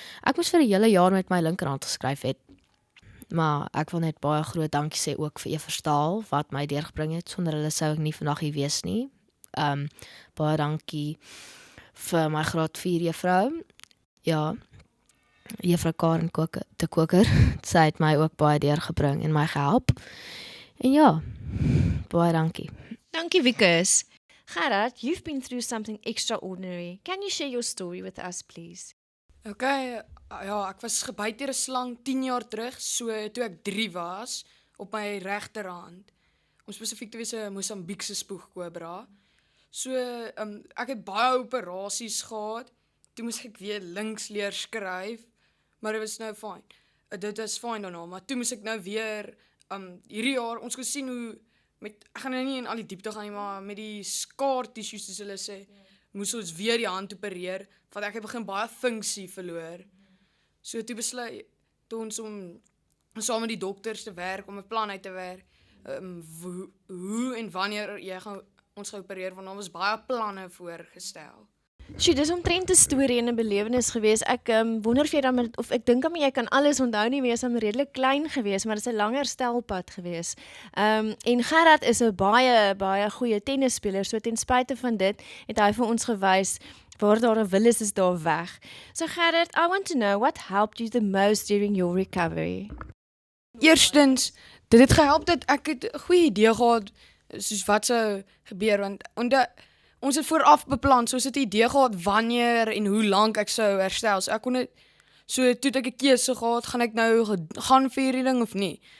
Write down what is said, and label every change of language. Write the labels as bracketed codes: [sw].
[af] Ek moes vir 'n hele jaar met my linkerhand geskryf het. Maar ek wil net baie groot dankie sê ook vir Everstaal wat my deurgebring het. Sonder hulle sou ek nie vandag hier wees nie. Baie dankie vir my graad 4 juffrou. Ja, juffrou Karen de Koker. Sy het my ook baie deurgebring en my gehelp. En ja, baie dankie. Dankie Wikus. [en] Gerard, you've been through something extraordinary. Can you share your story with us, please? [af] Okay, ja, ek was gebyt deur 'n slang 10 jaar terug, so toe ek 3 was, op my regterhand. Om spesifiek te wees 'n Mosambiekse spoegkobra. So, ek het baie operasies gehad. Toe moes ek weer links leer skryf, maar dit was nou fyn. Dit is fyn daarna, maar toe moes ek nou weer hierdie jaar ons kon sien hoe ek gaan nou nie in al die diepte gaan nie, maar met die scar tissues soos hulle sê, moes ons weer die hand opereer, want ek het begin baie funksie verloor. So toe besluit ons om saam met die dokters te werk, om 'n plan uit te werk, hoe en wanneer jy ons gaan opereer, want daar was baie planne voorgestel. Sjoe, dis omtrent 'n storie en 'n belewenis gewees. Ek wonder of jy dan of ek dink jy kan alles onthou nie, wees hom redelik klein gewees, maar dit is 'n langer stelpad gewees. En Gerard is 'n baie goeie tennisspeler, so ten spyte van dit het hy vir ons gewys waar daar 'n wil is daar weg. [en] So Gerard, I want to know what helped you the most during your recovery. [af] Eerstens, dit het gehelp dat ek 'n goeie idee gehad soos wat sou gebeur, want ons het vooraf beplan, so ons het 'n idee gehad wanneer en hoe lank ek sou herstel. So ek kon dit, so toe ek 'n keuse gehad, gaan ek nou gaan vir hierdie ding of nie.